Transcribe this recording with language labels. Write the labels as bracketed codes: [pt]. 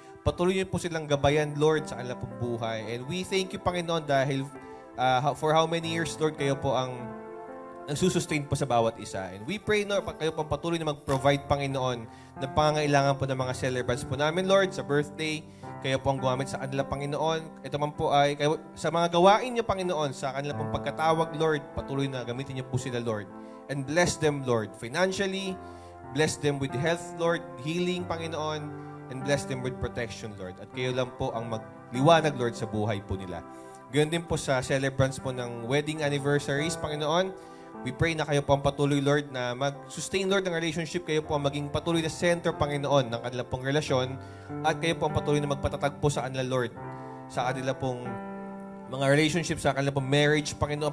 [tl] Patuloy niyo po silang gabayan, Lord, sa kanilang pong buhay. [en] And we thank you, [tl] Panginoon, dahil for how many years, Lord, kayo po ang nagsusustain po sa bawat isa. [en] And we pray, [tl] Lord, kayo pong patuloy na mag-provide, Panginoon, ng pangangailangan po ng mga celebrants po namin, Lord, sa birthday. Kayo po ang gumamit sa kanila, Panginoon. Ito man po ay kayo, sa mga gawain niyo, Panginoon, sa kanila pong pagkatawag, Lord, patuloy na gamitin niyo po sila, Lord. [en] And bless them, Lord, financially. Bless them with health, Lord, healing, Panginoon. And bless them with protection, Lord. [tl] At kayo lang po ang magliwanag, Lord, sa buhay po nila. Gayon din po sa celebrants po ng wedding anniversaries, Panginoon. [en] We pray [tl] na kayo po ang patuloy, Lord, na mag-sustain, Lord, ng relationship. Kayo po ang maging patuloy na center, Panginoon, ng kanila pong relasyon. At kayo po ang patuloy na magpatatag po sa kanila, Lord, sa kanila pong mga relationship, sa kanila pong marriage, Panginoon.